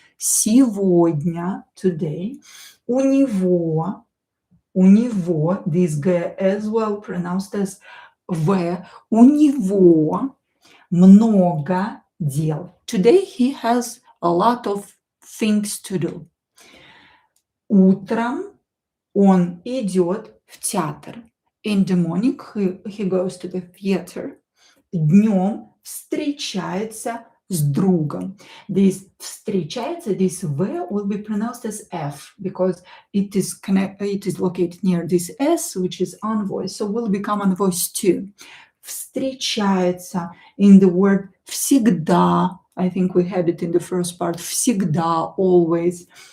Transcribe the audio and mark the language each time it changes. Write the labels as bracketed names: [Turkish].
[Russian] Сегодня, [English] today, [Russian] у него, [English] this G as well pronounced as V, [Russian] у него много дел. [English] Today he has a lot of things to do. [Russian] Утром он идет в театр. [English] In the morning he goes to the theater. [Russian] Днем встречается с другом. [English] This встречается, this V will be pronounced as F because it is located near this S, which is unvoiced, so will become unvoiced too. Встречается in the word всегда. I think we had it in the first part. Всегда, always.